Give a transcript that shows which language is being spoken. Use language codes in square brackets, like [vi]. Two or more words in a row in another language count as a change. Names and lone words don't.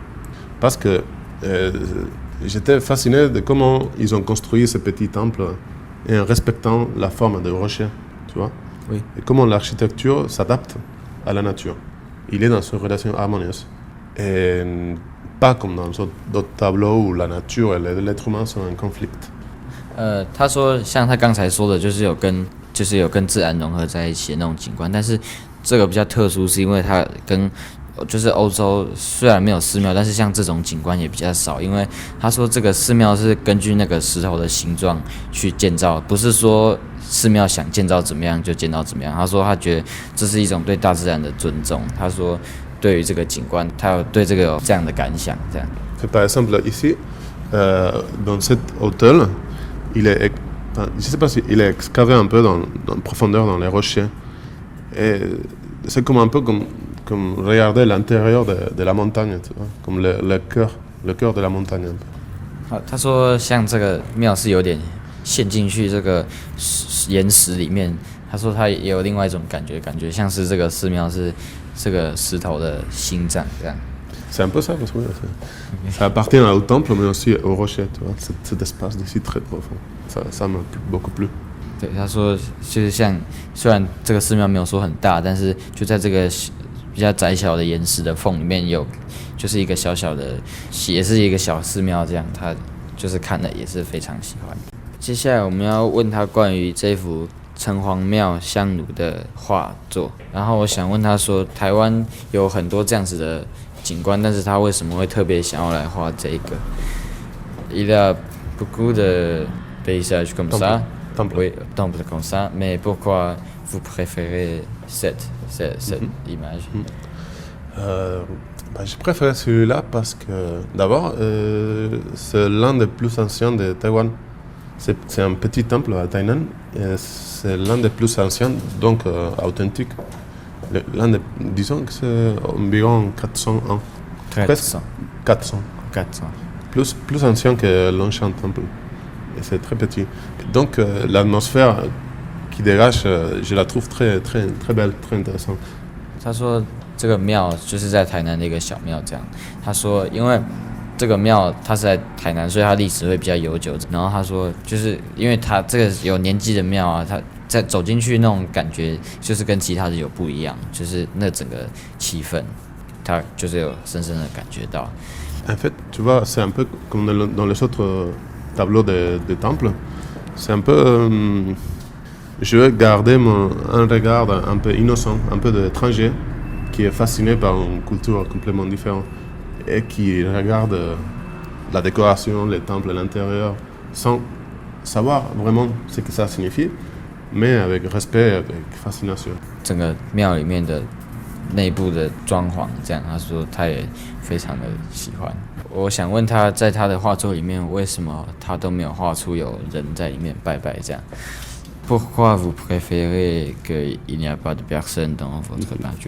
[fr] Parce que j'étais fasciné de comment ils ont construit ce petit temple et en respectant la forme des rochers, tu vois. Oui. Et comment l'architecture s'adapte à la nature. Il est dans une relation harmonieuse. Et pas comme dans d'autres tableaux où la nature et l'être humain sont en conflit. [zh] 他说像他刚才说的，就是有跟自然融合在一起的那种景观，但是这个比较特殊，是因为它跟就是欧洲虽然没有寺庙，但是像这种景观也比较少，因为他说这个寺庙是根据那个石头的形状去建造，不是说寺庙想建造怎么样就建造怎么样。他说他觉得这是一种对大自然的尊重。他说对于这个景观，他有对这个有这样的感想，这样。 [fr] Par exemple, ici, dans cet hôtel, je ne sais pas s'il est excavé un peu dans profondeur dans les rochers. Et c'est comme un peu comme regarder l'intérieur de la montagne, tu vois, comme le cœur de la montagne. Un peu. [zh] 好，他说像这个庙是有点陷进去这个岩石里面。他说他也有另外一种感觉像是这个寺庙是这个石头的心脏这样。 [fr] C'est un peu ça, parce que ça appartient au temple, mais aussi au rocher, tu vois, cet espace d'ici très profond. Ça m'a beaucoup plu. [zh] 对，他说就是像虽然这个寺庙没有说很大，但是就在这个比较窄小的岩石的缝里面有，就是一个小小的，也是一个小寺庙这样，他就是看了也是非常喜欢。接下来我们要问他关于这幅城隍庙香炉的画作，然后我想问他说，台湾有很多这样子的景观，但是他为什么会特别想要来画这个 ？ [fr] Il y a beaucoup de paysages comme ça. Oui, temple comme ça. Mais pourquoi vous préférez cette image? J'ai préféré celui-là parce que, d'abord, c'est l'un des plus anciens de Taïwan. C'est un petit temple à Tainan, et c'est l'un des plus anciens, donc authentique. Disons que c'est environ 400 ans. 400. 400. 400. Plus ancien que l'ancien temple. Et c'est très petit. Donc l'atmosphère qui dégage, je la trouve très, très, très belle, très intéressante. [zh] 他说这个庙就是在台南的一个小庙，这样。他说因为这个庙它是在台南，所以它历史会比较悠久。然后他说就是因为它这个有年纪的庙啊，它在走进去那种感觉就是跟其他的有不一样，就是那整个气氛，他就是有深深的感觉到。 [fr] En fait, tu vois, c'est un peu comme dans les autres tableaux de temples. C'est un peu... je veux garder un regard un peu innocent, un peu d'étranger, qui est fasciné par une culture complètement différente et qui regarde la décoration, les temples à l'intérieur, sans savoir vraiment ce que ça signifie, mais avec respect, avec fascination. [zh] 整个庙里面的内部的装潢，这样他说他也非常的喜欢。我想问他在他的画作里面，为什么他都没有画出有人在里面拜拜这样 ？ [fr] Pourquoi vous préférez qu'il n'y a pas de personne dans votre peinture?